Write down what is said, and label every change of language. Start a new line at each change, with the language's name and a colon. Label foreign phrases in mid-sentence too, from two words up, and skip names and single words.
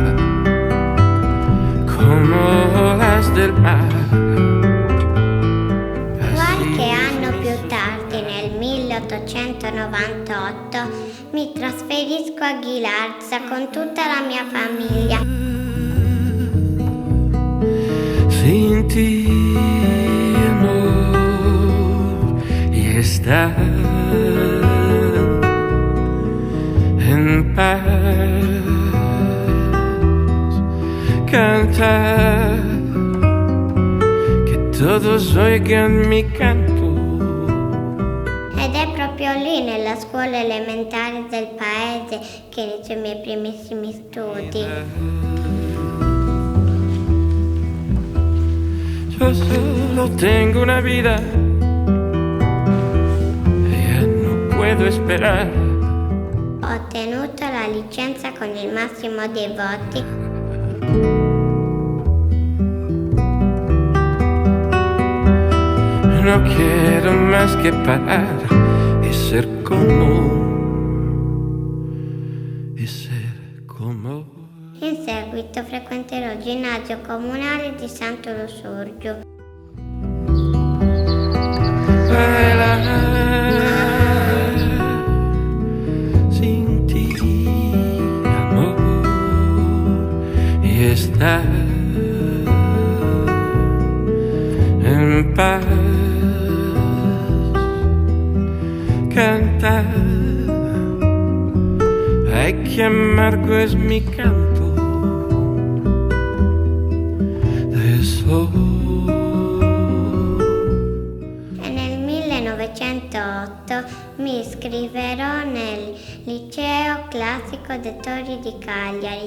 Spanish: como las del mar.
Italian: Qualche anno più tardi, nel 1898, mi trasferisco a Ghilarza con tutta la mia famiglia.
Spanish: Sin ti, amor, y estar en paz. Cantar, che todos oigan mi canto.
Italian: Ed è proprio lì, nella scuola elementare del paese, che inizio i miei primissimi studi.
Spanish: Yo solo tengo una vida, ya no puedo esperar.
Italian: Ho ottenuto la licenza con il massimo dei voti.
Spanish: No quiero más que parar y ser como
Italian: In seguito frequenterò il ginnasio comunale di Santo Lussurgio.
Spanish: Bailar sin ti, amor, y estar en paz. Cantar, ay, que amargo es mi canto de sol.
Italian: E nel 1908 mi iscriverò nel liceo classico dei Tori di Cagliari.